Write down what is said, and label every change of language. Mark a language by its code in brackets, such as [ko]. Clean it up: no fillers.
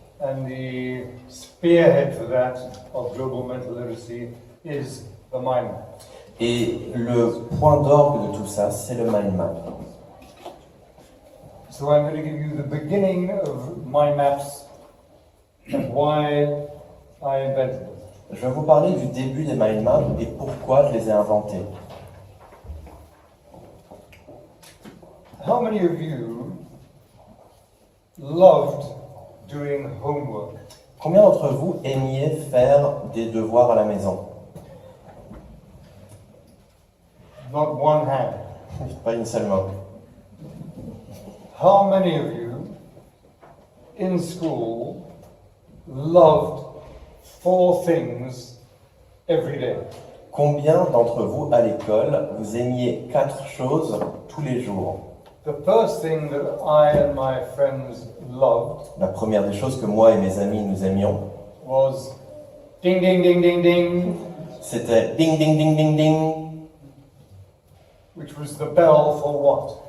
[en] And the spearhead for that of global mental literacy is the mind map. [fr] Et le point d'orgue de tout ça, c'est le mind map. [en] So I'm going to give you the beginning of mind maps and why I invented them. [fr] Je vais vous parler du début des mind maps et pourquoi je les ai inventés. [en] How many of you loved doing homework? [fr] Combien d'entre vous aimiez faire des devoirs à la maison? [en] Not one hand. [fr] Pas une seule main. [en] How many of you in school loved 4 things every day? [fr] Combien d'entre vous à l'école, vous aimiez 4 choses tous les jours? [en] The first thing that I and my friends loved [fr] La première des choses que moi et mes amis nous aimions, was ding ding ding ding ding, c'était ding ding ding ding ding. [en] which was the bell for what?